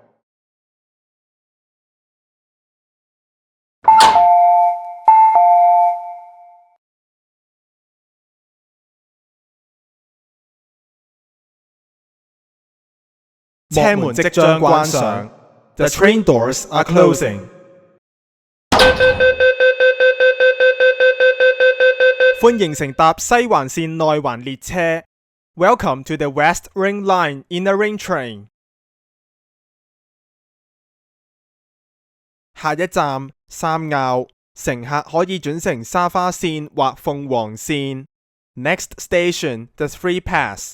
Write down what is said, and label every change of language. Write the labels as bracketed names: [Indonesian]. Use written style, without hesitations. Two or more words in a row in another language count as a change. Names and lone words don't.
[Cantonese] 車門即將關上。 [English] The train doors are closing. [Cantonese] 歡迎乘搭西環線內環列車。 [English] Welcome to the West Ring Line Inner Ring Train。 [Cantonese] 下一站三坳，乘客可以轉乘沙花線或鳳凰線。 [English] Next station, the Three Pass.